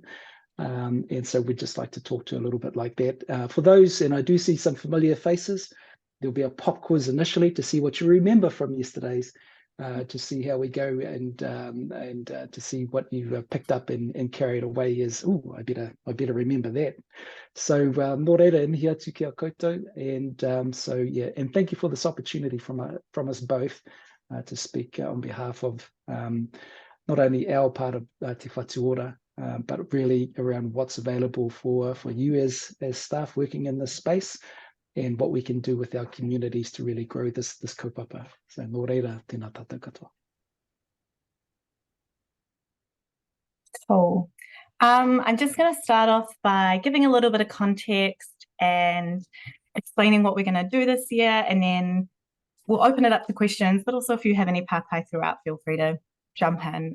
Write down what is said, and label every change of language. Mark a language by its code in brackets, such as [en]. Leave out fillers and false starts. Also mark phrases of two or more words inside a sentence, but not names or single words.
[en] And so we'd just like to talk to a little bit like that. For those, and I do see some familiar faces, there'll be a pop quiz initially to see what you remember from yesterday's, to see how we go and to see what you picked up and carried away as, oh, I better remember that. [mi] So nō reira, e mihi atu ki a koutou, [en] and so yeah, and thank you for this opportunity from us both to speak on behalf of not only our part of Te Whatu Ora, but really around what's available for you as staff working in this space, and what we can do with our communities to really grow this kaupapa. [mi] So nō reira, tēnā tātou katoa. [en] Cool. I'm just going to start off by giving a little bit of context and explaining what we're going to do this year, and then we'll open it up to questions, but also if you have any papai throughout, feel free to jump in.